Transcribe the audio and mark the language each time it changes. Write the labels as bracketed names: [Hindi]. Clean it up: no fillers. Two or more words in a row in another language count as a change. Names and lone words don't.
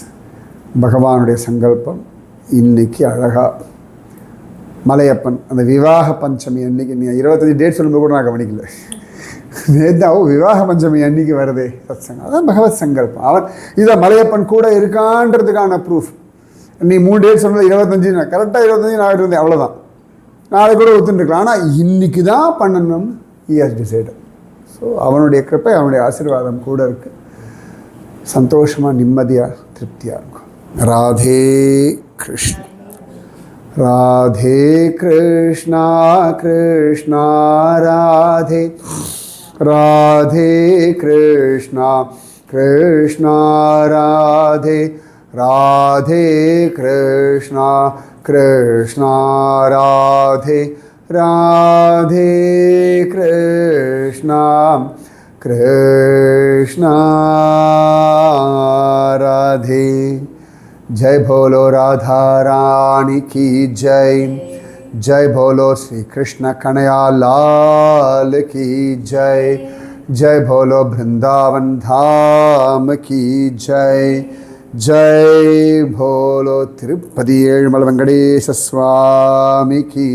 [Tamil] பகவானுடைய சங்கல்பம் இன்னைக்கு அழகாக மலையப்பன் அந்த விவாக பஞ்சமி அன்னைக்கு, நீ 25 டேட் சொல்லும்போது கூட நான் கவனிக்கல, நேதாவோ விவாக பஞ்சமி அன்னைக்கு வருதே சத்சங்கம். அதான் பகவத் சங்கல்பம். அவன் இதை மலையப்பன் கூட இருக்கான்றதுக்கான ப்ரூஃப். நீ 3 டேட் சொன்னது 25, கரெக்டாக 25 நான் இருந்தேன், அவ்வளோதான். நாளைக்கு கூட ஒத்துட்டுருக்கலாம், ஆனால் இன்றைக்கி தான் பண்ணணும், [English] he has decided. [Tamil] ஸோ அவனுடைய கிருப்பை, அவனுடைய ஆசீர்வாதம் கூட இருக்குது. சந்தோஷமாக, நிம்மதியாக, திருப்தியாக இருக்கும். ராதே கிருஷ்ணா, ராதே கிருஷ்ணா, கிருஷ்ணா ராதே, ராதே கிருஷ்ணா கிருஷ்ணா ராதே ராதே கிருஷ்ணா கிருஷ்ணா ராதே ராதே கிருஷ்ணா கிருஷ்ணா ராதே. [Hindi] जय बोलो राधा रानी की जय. जय बोलो श्री कृष्ण कन्हैया लाल की जय. जय बोलो वृंदावन धाम की जय. जय बोलो तिरुपति एळुमल वेंकटेश स्वामी की.